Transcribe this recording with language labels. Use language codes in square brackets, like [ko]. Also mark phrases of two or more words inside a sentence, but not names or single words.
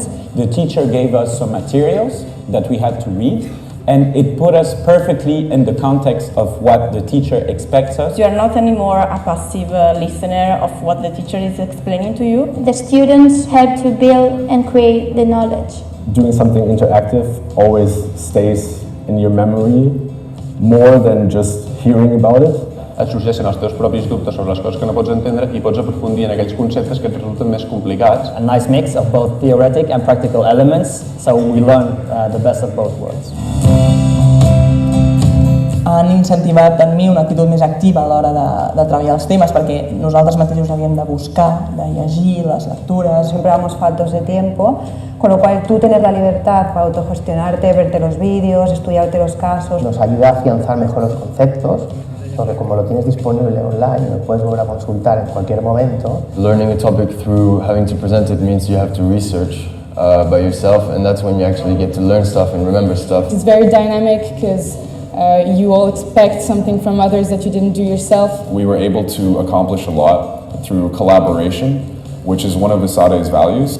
[en] The teacher gave us some materials that we had to read, and it put us perfectly in the context of what the teacher expects us. You are not anymore a passive listener of what the teacher is explaining to you. The students have to build and create the knowledge. Doing something interactive always stays in your memory more than just hearing about it. [ca] Et sorgeixen els teus propis dubtes sobre les coses que no pots entendre i pots aprofundir en aquells conceptes que et resulten més complicats. [en] A nice mix of both theoretic and practical elements, so we learn the best of both worlds. [ca] Han incentivat en mi una actitud més activa a l'hora de treballar els temes, perquè nosaltres mateixos havíem de buscar, de llegir les lectures. [es] Siempre damos faltos de tiempo, con lo cual tú tener la libertad para autogestionarte, verte los vídeos, estudiarte los casos. Nos ayuda a afianzar mejor los conceptos, porque como lo tienes disponible online, lo puedes volver a consultar en cualquier momento. [en] Learning a topic through having to present it means you have to research by yourself, and that's when you actually get to learn stuff and remember stuff. It's very dynamic because you all expect something from others that you didn't do yourself. We were able to accomplish a lot through collaboration, which is one of ESADE's values.